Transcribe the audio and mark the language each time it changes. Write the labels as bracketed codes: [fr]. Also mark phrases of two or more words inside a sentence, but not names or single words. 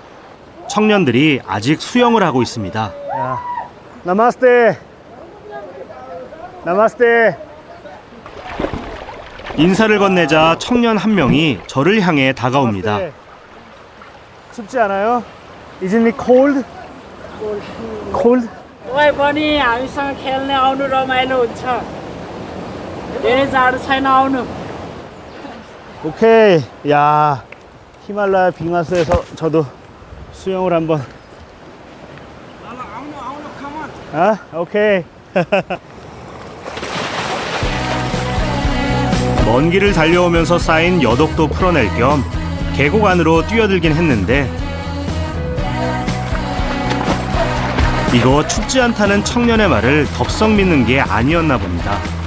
[ko] 청년들이 아직 수영을 하고 있습니다. 야, 나마스테. 나마스테. 인사를 건네자 청년 한 명이 저를 향해 다가옵니다. 나마스테. 춥지 않아요? [en] Isn't it cold? Cold? [ne] ओइ पनि हामीसँग खेल्ने आउनु रमाइलो हुन्छ धेरै जाडो छैन आउनु [ko] 오케이. 야, 히말라야 빙하수에서 저도 수영을 한번. 아, 오케이. 먼 길을 달려오면서 쌓인 여독도 풀어낼 겸 계곡 안으로 뛰어들긴 했는데 이거 춥지 않다는 청년의 말을 덥석 믿는 게 아니었나 봅니다.